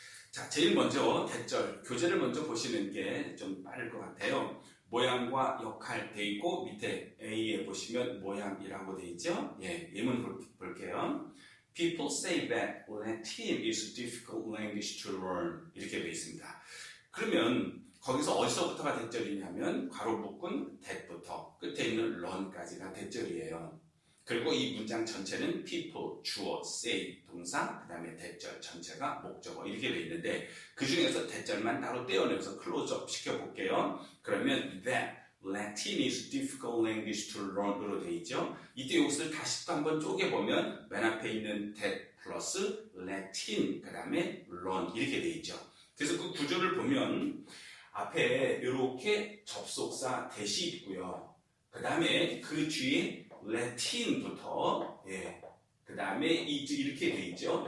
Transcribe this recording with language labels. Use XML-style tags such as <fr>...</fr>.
<ko>자, 제일 먼저 대절, 교재를 먼저 보시는 게 좀 빠를 것 같아요. 모양과 역할 돼 있고 밑에 A에 보시면 모양이라고 돼 있죠. 예문 볼게요.</ko> <en>People say that Latin is a difficult language to learn</en> <ko>이렇게 돼 있습니다. 그러면 거기서 어디서부터가 대절이냐면 괄호 묶은 that부터 끝에 있는 learn까지가 대절이에요. 그리고 이 문장 전체는 people, 주어, say, 동사, 그 다음에 대절 전체가 목적어 이렇게 돼 있는데 그 중에서 대절만 따로 떼어내서 클로즈업 시켜볼게요.</ko> <en>그러면 that Latin is a difficult language to learn으로</en> <ko>돼 있죠. 이때 이것을 다시 또 한번 쪼개보면 맨 앞에 있는 that 플러스 Latin, 그 다음에 learn 이렇게 돼 있죠. 그래서 그 구조를 보면 앞에 이렇게 접속사 that이 있고요. 그 다음에 그 뒤에 Latin부터 그 다음에 이렇게 돼 있죠.</ko>